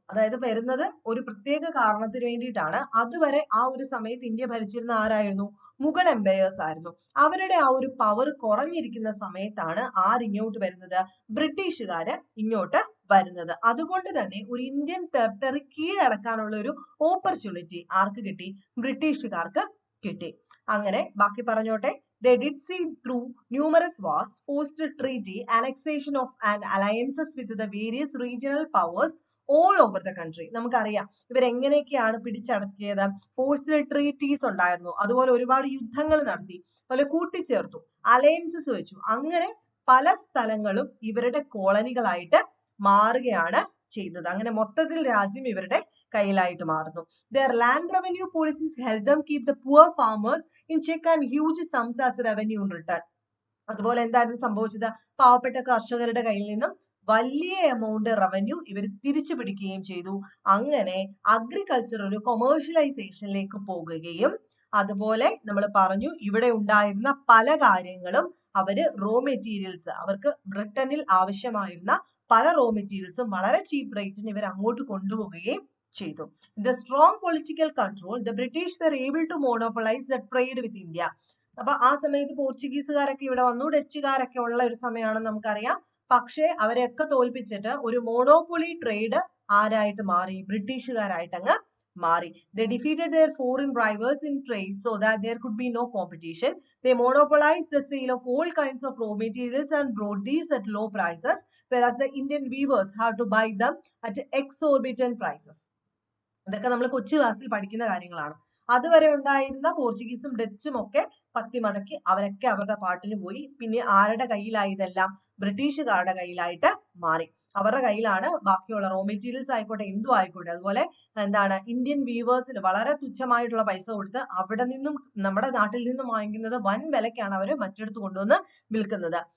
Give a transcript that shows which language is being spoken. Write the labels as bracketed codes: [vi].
[ml] അതായത് വരുന്നത് ഒരു പ്രത്യേക കാരണത്തിന് വേണ്ടിയിട്ടാണ്. അതുവരെ ആ ഒരു സമയത്ത് ഇന്ത്യ ഭരിച്ചിരുന്ന ആരായിരുന്നു? മുഗൾ എംപയേഴ്സ് ആയിരുന്നു. അവരുടെ ആ ഒരു പവർ കുറഞ്ഞിരിക്കുന്ന സമയത്താണ് ആരിങ്ങോട്ട് വരുന്നത്? ബ്രിട്ടീഷുകാര് ഇങ്ങോട്ട് വരുന്നത്. അതുകൊണ്ട് തന്നെ ഒരു ഇന്ത്യൻ ടെറിട്ടറി കീഴടക്കാനുള്ള ഒരു ഓപ്പർച്യൂണിറ്റി ആർക്ക് കിട്ടി? ബ്രിട്ടീഷുകാർക്ക് കിട്ടി. അങ്ങനെ ബാക്കി പറഞ്ഞോട്ടെ. [en] They did see through numerous wars, forced treaty, annexation of and alliances with the various regional powers all over the country. [ml] നമുക്കറിയാം ഇവരെങ്ങനെയൊക്കെയാണ് പിടിച്ചടക്കിയത്. ഫോഴ്സ്ഡ് ട്രീറ്റീസ് ഉണ്ടായിരുന്നു, അതുപോലെ ഒരുപാട് യുദ്ധങ്ങൾ നടത്തി, അതുപോലെ കൂട്ടിച്ചേർത്തു, അലയൻസസ് വെച്ചു. അങ്ങനെ പല സ്ഥലങ്ങളും ഇവരുടെ കോളനികളായിട്ട് മാറുകയാണ് ചെയ്തത്. അങ്ങനെ മൊത്തത്തിൽ രാജ്യം ഇവരുടെ കയ്യിലായിട്ട് മാറുന്നു. [en] Their land revenue policies helped them keep the poor farmers in check and huge sums as revenue in return. [ml] അതുപോലെ എന്തായിരുന്നു സംഭവിച്ചത്? പാവപ്പെട്ട കർഷകരുടെ കയ്യിൽ നിന്നും വലിയ എമൗണ്ട് റവന്യൂ ഇവർ തിരിച്ചു പിടിക്കുകയും ചെയ്തു. അങ്ങനെ അഗ്രികൾച്ചർ ഒരു കൊമേഴ്ഷ്യലൈസേഷനിലേക്ക് പോകുകയും, അതുപോലെ നമ്മൾ പറഞ്ഞു ഇവിടെ ഉണ്ടായിരുന്ന പല കാര്യങ്ങളും അവര് റോ മെറ്റീരിയൽസ്, അവർക്ക് ബ്രിട്ടനിൽ ആവശ്യമായിരുന്ന പല റോ മെറ്റീരിയൽസും വളരെ ചീപ്പ് റേറ്റിന് ഇവർ അങ്ങോട്ട് കൊണ്ടുപോവുകയും ചെയ്തു. [en] The strong political control, the British were able to monopolize the trade with India. [ml] അപ്പൊ ആ സമയത്ത് പോർച്ചുഗീസുകാരൊക്കെ ഇവിടെ വന്നു, ഡച്ചുകാരൊക്കെ ഉള്ള ഒരു സമയമാണെന്ന് നമുക്കറിയാം. പക്ഷെ അവരെയൊക്കെ തോൽപ്പിച്ചിട്ട് ഒരു മോണോപ്പൊളി ട്രേഡ് ആരായിട്ട് മാറി? ബ്രിട്ടീഷുകാരായിട്ട് അങ്ങ് മാറി. [en] They defeated their foreign rivals in trade so that there could be no competition. They monopolized the sale of all kinds of raw materials and brought these at low prices, whereas the Indian weavers had to buy them at exorbitant prices. [ml] ഇതൊക്കെ നമ്മൾ കൊച്ചു ക്ലാസ്സിൽ പഠിക്കുന്ന കാര്യങ്ങളാണ്. അതുവരെ ഉണ്ടായിരുന്ന പോർച്ചുഗീസും ഡച്ചും ഒക്കെ പത്തി മടക്കി അവരൊക്കെ അവരുടെ പാട്ടിന് പോയി. പിന്നെ ആരുടെ കയ്യിലായി ഇതെല്ലാം? ബ്രിട്ടീഷുകാരുടെ കയ്യിലായിട്ട് മാറി. അവരുടെ കയ്യിലാണ് ബാക്കിയുള്ള റോ മെറ്റീരിയൽസ് ആയിക്കോട്ടെ, എന്തും ആയിക്കോട്ടെ. അതുപോലെ എന്താണ്, ഇന്ത്യൻ വീവേഴ്സിന് വളരെ തുച്ഛമായിട്ടുള്ള പൈസ കൊടുത്ത് അവിടെ നിന്നും നമ്മുടെ നാട്ടിൽ നിന്നും വാങ്ങിക്കുന്നത് വൻ വിലക്കാണ് അവർ മറ്റിടത്ത് കൊണ്ടുവന്ന് വിൽക്കുന്നത്.